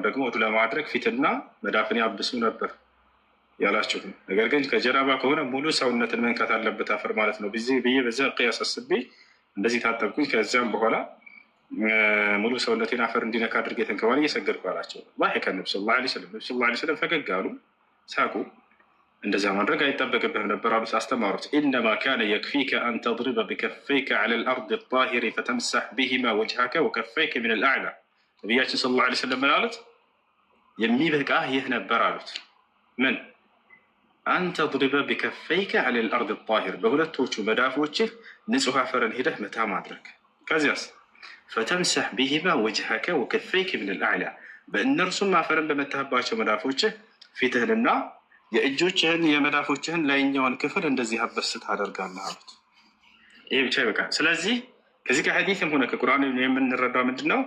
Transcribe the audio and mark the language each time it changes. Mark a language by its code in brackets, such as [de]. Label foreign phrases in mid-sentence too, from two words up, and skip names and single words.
[am] ደግሞ ውዱ ለማድረግ ፊትና መዳፍን ያብሱ ነበር ያላችሁ፣ ነገር ግን ከጀናባ ከሆነ ሙሉ ሰውነትን መንካት አለበት አፈር ማለት ነው ብዬ በዚያ ቅያስ አስቤ እንደዚህ ታጠብኩኝ። ከዚያም በኋላ ሙሉ ሰውነቴን አፈር እንዲነካ አድርጌ ተንከባል እየሰገድኩ አላቸው። [ar] ضحك النبي صلى الله عليه وسلم [am] ነብዩ [ar] صلى الله عليه وسلم [am] ፈገግ አሉ፣ ሳቁ። እንደዚያ ማድረግ አይጠበቅብህም ነበር አሉት፣ አስተማሩት። [ar] إنما كان يكفيك أن تضرب بكفيك على الأرض الطاهر فتمسح بهما وجهك وكفيك من الأعلى። [am] ነቢያችን [ar] صلى الله عليه وسلم [am] ምን አሉት? የሚበቃህ ይህ ነበር አሉት። ምን? [ar] أن تضرب بكفيك على الأرض الطاهر [am] በሁለቶቹ መዳፎችህ ንጹህ አፈርን ሄደህ መታ ማድረግ። ከዚያስ [ar] فتمسح بهما وجهك وكفيك من الأعلى [am] በእነርሱም አፈርን በመታህባቸው መዳፎችህ ፊትህንና የእጆችህን የመዳፎችህን ላይኛውን ክፍል እንደዚህ አበስ ታደርጋለህ አሉት። ይህ ብቻ ይበቃል። ስለዚህ ከዚህ ከሐዲስም ሆነ ከቁርአን የምንረዳው ምንድን ነው?